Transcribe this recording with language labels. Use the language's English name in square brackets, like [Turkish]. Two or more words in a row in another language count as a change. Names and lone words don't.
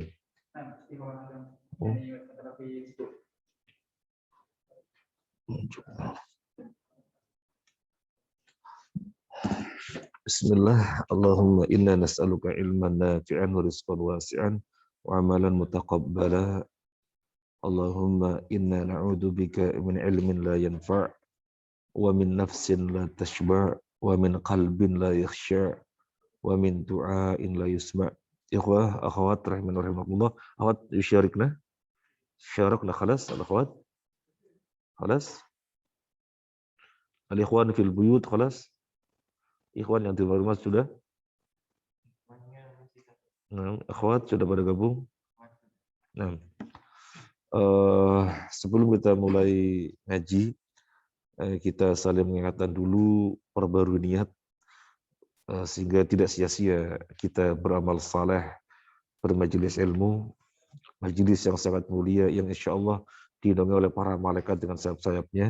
[Arabic] Oh. Bismillah. اللهم إنا نسألك علما نافعا ورزقا واسعا وعملا متقبلا. اللهم إنا نعوذ بك من علم لا ينفع ومن نفس لا تشبع ومن قلب لا يخشع ومن دعاء لا يسمع'. إخوة، أخوات رحمنا ورحمكم الله. أخوات يشاركن? شاركنا خلاص، الأخوات? Khalas? الإخوان في البيوت خلاص? [Indonesian] Ikhwan yang di luar rumah sudah? Nah, akhwat sudah pada gabung? Nah, sebelum kita mulai ngaji, kita saling mengingatkan dulu perbarui niat sehingga tidak sia-sia kita beramal saleh, bermajelis ilmu, majelis yang sangat mulia yang [Arabic] إن شاء الله [Indonesian] dinaungi oleh para malaikat dengan sayap-sayapnya.